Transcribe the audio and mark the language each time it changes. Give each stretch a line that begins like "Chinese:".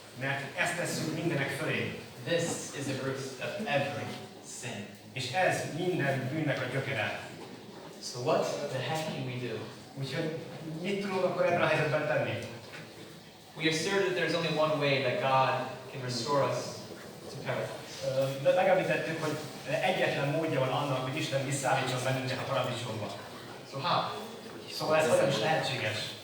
Hungarian: Mert ezt tesszük mindenek fölé.
English: This is the root of every sin.
Hungarian: És ez minden bűnnek a gyökere.
English: So what the heck can we do?
Hungarian: Úgyhogy mit tudunk akkor ebben a helyzetben tenni?
English: We assert that there's only one way that God can restore us to paradise.
Hungarian: Megemlítettük, hogy egyetlen módja van annak, hogy Isten visszaállítson bennünket a paradicsomba.
English: So how?
Hungarian: Szóval ez hogyan is lehetséges?